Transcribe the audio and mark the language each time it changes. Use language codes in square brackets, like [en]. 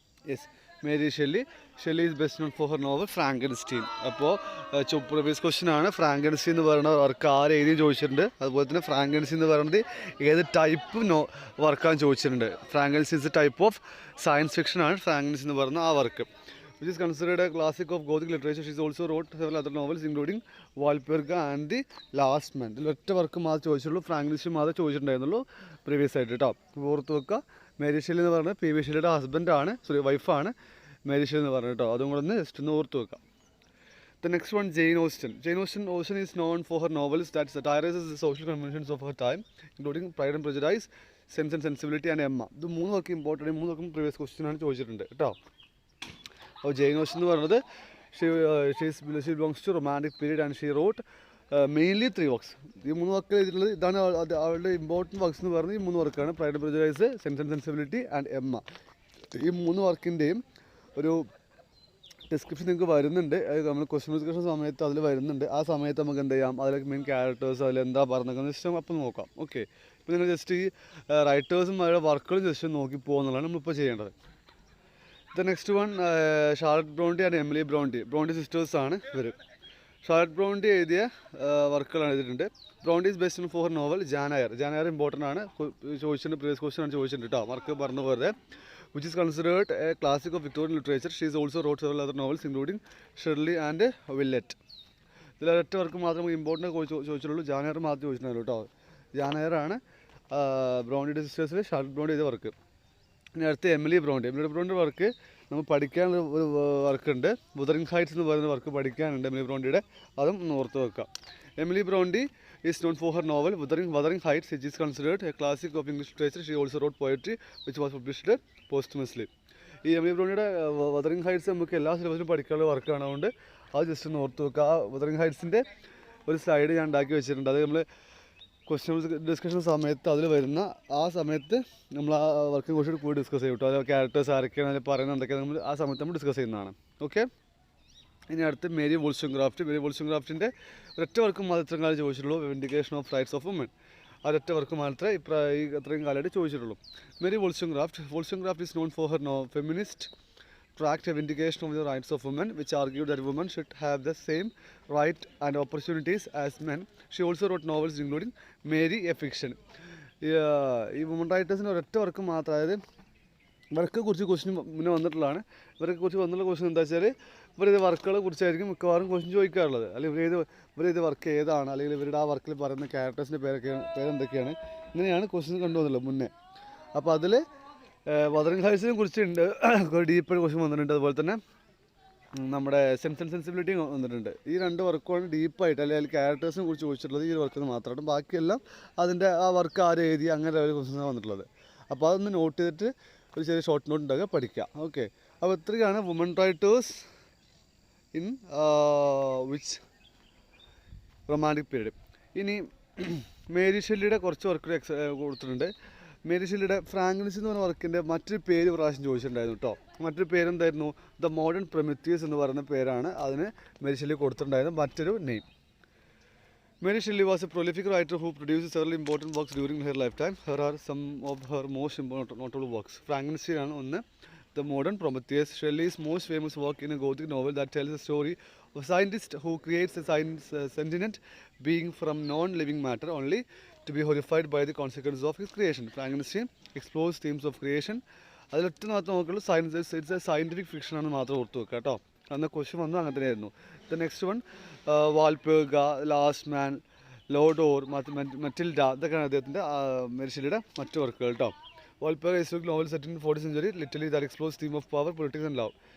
[en] Yes, Mary Shelley. Shelley is best known for her novel Frankenstein. [ml] അപ്പോൾ previous question ആണ്. Frankenstein എന്ന് പറയുന്ന work ആര് എഴുതിയും ചോദിച്ചിട്ടുണ്ട്. അതുപോലെ തന്നെ ഫ്രാങ്കൻസ്റ്റീൻ എന്ന് പറയുന്നത് ഏത് ടൈപ്പ് വർക്കാണ് ചോദിച്ചിട്ടുണ്ട്. [en] Frankenstein is a type of science fiction [ml] ആണ് ഫ്രാങ്കൻസ്റ്റീൻ എന്ന് പറയുന്ന ആ work. [en] which is considered a classic of Gothic literature. She also wrote several other novels including Walpurga and The Last Man. [ml] ഇതിൽ ഒറ്റ വർക്ക് മാത്രമേ ചോദിച്ചുള്ളൂ, Frankenstein മാത്രമേ ചോദിച്ചിട്ടുണ്ടായിരുന്നുള്ളൂ previous ആയിട്ട് കേട്ടോ. ഓർത്ത് വെക്കുക. മേരി ഷെല്ലി എന്ന് പറഞ്ഞാൽ പി വി ഷെല്ലിയുടെ ഹസ്ബൻഡാണ്, വൈഫാണ് മേരി ഷെല്ലി എന്ന് പറഞ്ഞത് കേട്ടോ. അതും കൂടെ ഒന്ന് ജസ്റ്റ് ഒന്ന് ഓർത്ത് വെക്കാം. [en] The next one, Jane Austen. Jane Austen is known for her novels that satirizes the social conventions of her time, including Pride and Prejudice, Sense and Sensibility and Emma. [ml] ഇത് മൂന്ന് വർക്ക് ഇമ്പോർട്ടൻറ്റ്, മൂന്ന് വർക്കും previous question ആണ് ചോദിച്ചിട്ടുണ്ട് കേട്ടോ. അപ്പോൾ Jain Austen എന്ന് പറയുന്നത് [en] She belongs to romantic period and she wrote mainly 3 works. [ml] ഈ മൂന്ന് വർക്ക് എഴുതിയിട്ടുള്ളത് ഇതാണ് അവളുടെ ഇമ്പോർട്ടൻറ്റ് വർക്ക്സ് എന്ന് പറയുന്നത്. ഈ മൂന്ന് വർക്കാണ് pride and prejudice, sense and sensibility and Emma. ഈ മൂന്ന് വർക്കിൻ്റെയും ഒരു ഡിസ്ക്രിപ്ഷൻ നിങ്ങൾക്ക് വരുന്നുണ്ട്. നമ്മൾ ക്വസ്റ്റ്യൻ ഡിസ്കഷൻ സമയത്ത് അതിൽ വരുന്നുണ്ട്. ആ സമയത്ത് നമുക്ക് എന്ത് ചെയ്യാം, അതിലേക്ക് മെയിൻ ക്യാരക്ടേഴ്സ് അതിലെന്താ പറഞ്ഞേക്കുന്നത് ജസ്റ്റ് അപ്പം നോക്കാം. ഓക്കെ, ഇപ്പോൾ നിങ്ങൾ ജസ്റ്റ് ഈ റൈറ്റേഴ്സും അവരുടെ വർക്കുകളും ജസ്റ്റ് നോക്കി പോകുന്നതാണ് നമ്മളിപ്പോൾ ചെയ്യേണ്ടത്. [en] The next one, [ml] Charlotte Brontë and Emily Brontë. Brontë sisters ആണ് ഇവർ. ഷാർലറ്റ് ബ്രോണ്ടി എഴുതിയ വർക്കുകളാണ് എഴുതിയിട്ടുണ്ട്. [en] Bronte is best for novel Jane Eyre. [ml] ജാനയർ important ആണ്, ചോദിച്ചിട്ടുണ്ട്, പ്രീവിയസ് ക്വസ്റ്റ്യൻ ആണ് ചോദിച്ചിട്ടുണ്ട് കേട്ടോ, വർക്ക് പറഞ്ഞു പോയത്. [en] which is considered a classic of Victorian literature. She is also wrote several other novels including Shirley and Willet. [ml] ഇതിൽ ഒറ്റ വർക്ക് മാത്രമേ ഇമ്പോർട്ടൻ്റ് ചോദിച്ചിട്ടുള്ളൂ, ജാനയർ മാത്രമേ ചോദിച്ചിട്ടുള്ളൂ കേട്ടോ. ജാനയറാണ് ബ്രോണ്ടിയുടെ സിസ്റ്റേഴ്സിൽ ഷാർലറ്റ് ബ്രോണ്ടി എഴുതിയ വർക്ക്. ഇനി അടുത്ത് എമിലി ബ്രോണ്ടിയുടെ വർക്ക് നമ്മൾ പഠിക്കാനുള്ള ഒരു വർക്കുണ്ട്. വുതറിംഗ് ഹൈറ്റ്സ് എന്ന് പറയുന്ന വർക്ക് പഠിക്കാനുണ്ട് എമിലി ബ്രോണ്ടിയുടെ, അതും ഓർത്ത് വെക്കാം. [en] Emily Bronte is known for her novel Wuthering Heights, which is considered a classic of English literature. She also wrote poetry which was published posthumously. [ml] ഈ എമിലി ബ്രോണ്ടിയുടെ വുതറിംഗ് ഹൈറ്റ്സ് നമുക്ക് എല്ലാ സിലബസിലും പഠിക്കാനുള്ള വർക്കാണ്, അതുകൊണ്ട് അത് ജസ്റ്റ് ഒന്ന് ഓർത്ത് വെക്കുക. ആ വുതറിംഗ് ഹൈറ്റ്സിൻ്റെ ഒരു സ്ലൈഡ് ഞാൻ ഉണ്ടാക്കി വെച്ചിട്ടുണ്ട്. അത് നമ്മൾ ക്വസ്റ്റ്യൻ ഡിസ്കഷൻ സമയത്ത് അതിൽ വരുന്ന ആ സമയത്ത് നമ്മൾ ആ വർക്കിനെ കുറിച്ച് കൂടി ഡിസ്കസ് ചെയ്യും കേട്ടോ. അത് ക്യാരക്ടേഴ്സ് ആരൊക്കെയാണ്, അതിൽ പറയുന്നത് എന്തൊക്കെയാണ് നമ്മൾ ആ സമയത്ത് നമ്മൾ ഡിസ്കസ് ചെയ്യുന്നതാണ്. ഓക്കെ, ഇനി അടുത്ത് മേരി വോൾസ്റ്റുംഗ്രാഫ്റ്റിൻ്റെ ഒരൊറ്റ വർക്ക് മാത്രം കാലം ചോദിച്ചിട്ടുള്ളൂ, vindication of rights of woman. ആ ഒരൊറ്റ വർക്ക് മാത്രമേ അത്രയും കാലമായിട്ട് ചോദിച്ചിട്ടുള്ളൂ. [en] Mary Wollstonecraft is known for her feminist tracked a vindication of the rights of women, which argued that women should have the same right and opportunities as men. She also wrote novels including Mary, a fiction. [ml] ഈ woman റൈറ്റേഴ്സിൻ്റെ ഒരൊറ്റ work മാത്രം, അതായത് ഇവർക്ക് കുറിച്ച് question മുന്നേ വന്നിട്ടുള്ളതാണ്. ഇവരെ കുറിച്ച് വന്നുള്ള ക്വസ്റ്റ്യൻ എന്താ വെച്ചാൽ ഇവരിത് വർക്കുകളെ കുറിച്ചായിരിക്കും മിക്കവാറും ക്വസ്റ്റ്യൻ ചോദിക്കാറുള്ളത്. അല്ലെങ്കിൽ ഇവരിത് വർക്ക് ഏതാണ്, അല്ലെങ്കിൽ ഇവരുടെ ആ വർക്കിൽ പറയുന്ന ക്യാരക്ടേഴ്സിൻ്റെ പേരെന്തൊക്കെയാണ്, ഇങ്ങനെയാണ് ക്വസ്റ്റ്യൻ കണ്ടുവന്നുള്ളത് മുന്നേ. അപ്പോൾ അതിൽ വദറിംഗ് ഹൈറ്റ്സിനെ കുറിച്ചുണ്ട്, ഡീപ്പായിട്ട് ക്വസ്റ്റ്യൻ വന്നിട്ടുണ്ട്. അതുപോലെ തന്നെ നമ്മുടെ സെൻസ് ആൻഡ് സെൻസിബിലിറ്റി വന്നിട്ടുണ്ട്. ഈ രണ്ട് വർക്കുമാണ് ഡീപ്പായിട്ട് അല്ലെങ്കിൽ ക്യാരക്ടേഴ്സിനെ കുറിച്ച് ചോദിച്ചിട്ടുള്ളത്. ഈ ഒരു വർക്കിന് മാത്രമാണ്, ബാക്കിയെല്ലാം അതിൻ്റെ ആ വർക്ക് ആര് എഴുതി അങ്ങനെ ഒരു ക്വസ്റ്റ്യനാണ് വന്നിട്ടുള്ളത്. അപ്പോൾ അതൊന്ന് നോട്ട് ചെയ്തിട്ട് ഒരു ചെറിയ ഷോർട്ട് നോട്ട് ഉണ്ടാക്കുക, പഠിക്കുക. ഓക്കെ, അപ്പോൾ ഇത്രയാണ് [en] Woman writers in which romantic period. [ml] ഇനി മേരി ഷെല്ലിയുടെ കുറച്ച് വർക്കുകൾ കൊടുത്തിട്ടുണ്ട്. മേരി ഷെല്ലിയുടെ ഫ്രാങ്കൻസ്റ്റീൻ എന്ന് പറഞ്ഞ വർക്കിൻ്റെ മറ്റൊരു പേര് പ്രാവശ്യം ചോദിച്ചിട്ടുണ്ടായിരുന്നു കേട്ടോ. മറ്റൊരു പേരെന്തായിരുന്നു, ദ മോഡേൺ പ്രൊമീത്തിയസ് എന്ന് പറയുന്ന പേരാണ് അതിന് മേരി ഷെല്ലി കൊടുത്തിട്ടുണ്ടായിരുന്നത് മറ്റൊരു name. [en] Mary Shelley was a prolific writer who produced several important works during her lifetime. Here are some of her most notable works. Frankenstein [ml] ആണ് ഒന്ന്, [en] The Modern Prometheus, Shelley's most famous work in a Gothic novel that tells the story A scientist who creates a sentient being from non-living matter only to be horrified by the consequences of his creation. Frankenstein explores themes of creation. [ml] അതിലൊറ്റ മാത്രം നോക്കുള്ളൂ [en] science it's a scientific fiction [ml] ആണെന്ന് മാത്രം ഓർത്ത് വെക്കുക കേട്ടോ. അന്ന് question വന്നു അങ്ങനെ തന്നെയായിരുന്നു. [en] the next one [ml] വാൽപേഗ, last man, ലോഡോർ, മറ്റിൽഡ, ഇതൊക്കെയാണ് അദ്ദേഹത്തിൻ്റെ മെരിശലിയുടെ മറ്റു വർക്കുകൾ കേട്ടോ. [en] Valperga historic novel set in 40th century, literally that explores theme of power, politics and love.